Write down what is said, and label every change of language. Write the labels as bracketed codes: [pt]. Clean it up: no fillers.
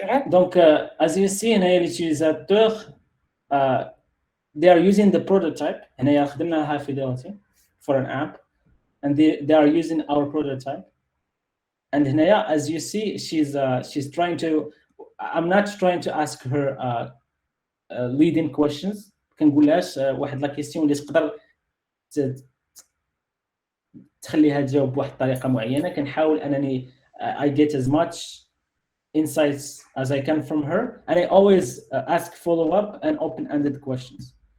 [fr] Donc, [en] as you see, [ar] هنايا الutilisateur [en] they are using the prototype. [ar] هنايا خدمنا [en] Fidelity for an app, and they are using our prototype. And [ar] هنايا, [en] as you see, she's trying to. I'm not trying to ask her leading questions. [ar] كنقولهاش واحد لا كيسيون اللي تقدر تخليها تجاوب بواحد الطريقه معينه. كنحاول انني [en] I get as much insights as I can from her, and I always ask follow-up and open-ended questions.